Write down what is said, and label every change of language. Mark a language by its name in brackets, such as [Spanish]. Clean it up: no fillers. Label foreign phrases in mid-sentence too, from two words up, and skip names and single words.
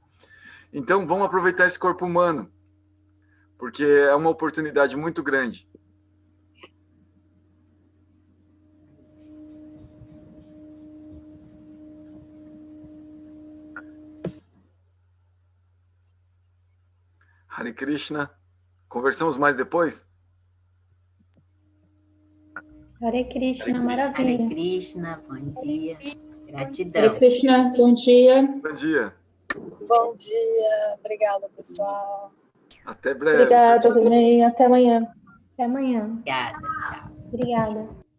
[Portuguese] Então vamos aproveitar esse corpo humano, porque é uma oportunidade muito grande. [Sanskrit] Hare Krishna. [Portuguese] Conversamos mais depois? [Sanskrit] Hare Krishna, maravilha. Hare Krishna, [Portuguese] bom dia. Gratidão. [Sanskrit] Hare Krishna, [Portuguese] bom dia. Bom dia. Bom dia. Obrigada, pessoal. Até breve. Obrigada, Rubem. Até amanhã. Até amanhã. Obrigada, tchau. Obrigada.